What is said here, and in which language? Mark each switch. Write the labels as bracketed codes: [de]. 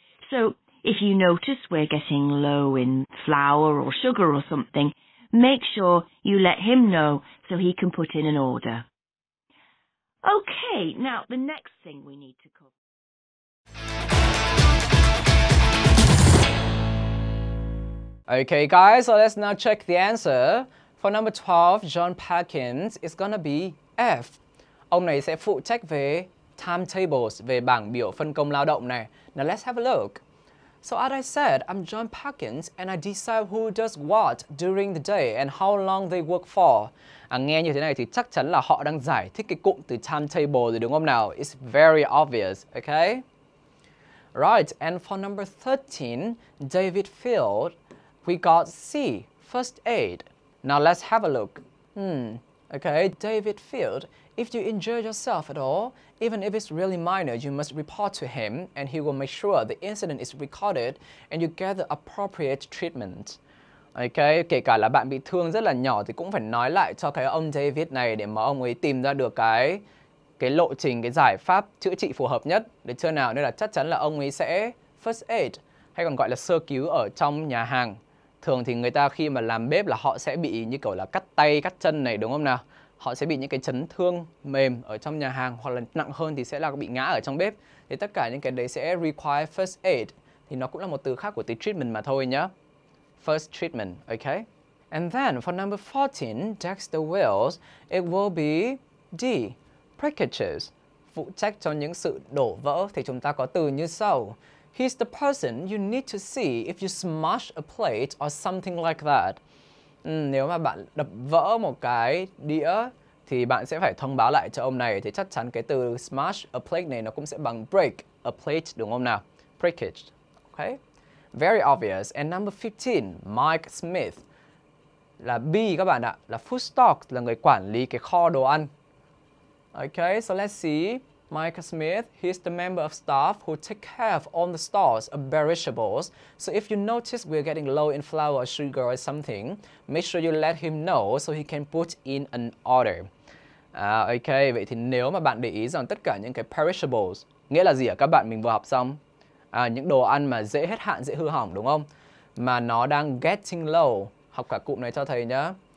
[en] So, if you notice we're getting low in flour or sugar or something, make sure you let him know so he can put in an order. Okay, now the next thing we need to cover. Okay guys, so let's now check the answer. For number 12, John Parkins is gonna be F. [vi] Ông này sẽ phụ trách về timetables, về bảng biểu phân công lao động này. [en] Now let's have a look. So as I said, I'm John Parkins and I decide who does what during the day and how long they work for. [vi] Nghe như thế này thì chắc chắn là họ đang giải thích cái cụm từ timetable rồi, đúng không nào? [en] It's very obvious, okay? Right, and for number 13, David failed, we got C, first aid. Now let's have a look. Okay, David failed. If you injure yourself at all, even if it's really minor, you must report to him and he will make sure the incident is recorded and you get the appropriate treatment. [vi] Okay, kể cả là bạn bị thương rất là nhỏ thì cũng phải nói lại cho cái ông David này để mà ông ấy tìm ra được cái lộ trình, cái giải pháp chữa trị phù hợp nhất, được chưa nào? Nên là chắc chắn là ông ấy sẽ first aid, hay còn gọi là sơ cứu ở trong nhà hàng. Thường thì người ta khi mà làm bếp là họ sẽ bị như kiểu là cắt tay, cắt chân này, đúng không nào? Họ sẽ bị những cái chấn thương mềm ở trong nhà hàng, hoặc là nặng hơn thì sẽ là bị ngã ở trong bếp. Thì tất cả những cái đấy sẽ require first aid. Thì nó cũng là một từ khác của từ treatment mà thôi nhá. [en] First treatment, okay? And then for number 14, Dexter Wills, it will be D, breakages. [vi] Phụ trách cho những sự đổ vỡ thì chúng ta có từ như sau. [en] He's the person you need to see if you smash a plate or something like that. [vi] Nếu mà bạn đập vỡ một cái đĩa thì bạn sẽ phải thông báo lại cho ông này. Thì chắc chắn cái từ smash a plate này nó cũng sẽ bằng break a plate, đúng không nào? [en] Breakage, okay? Very obvious. And number 15, [vi] Mike Smith là B các bạn ạ, là food stock, là người quản lý cái kho đồ ăn. [en] Okay, so let's see. Mike Smith, he's the member of staff who take care of all the stores of perishables. So if you notice we're getting low in flour or sugar or something, make sure you let him know so he can put in an order. [vi] Ok, vậy thì nếu mà bạn để ý rằng tất cả những cái perishables, nghĩa là gì ạ các bạn? Mình vừa học xong. Những đồ ăn mà dễ hết hạn, dễ hư hỏng, đúng không? Mà nó đang getting low. Học cả cụm này cho thầy nhá.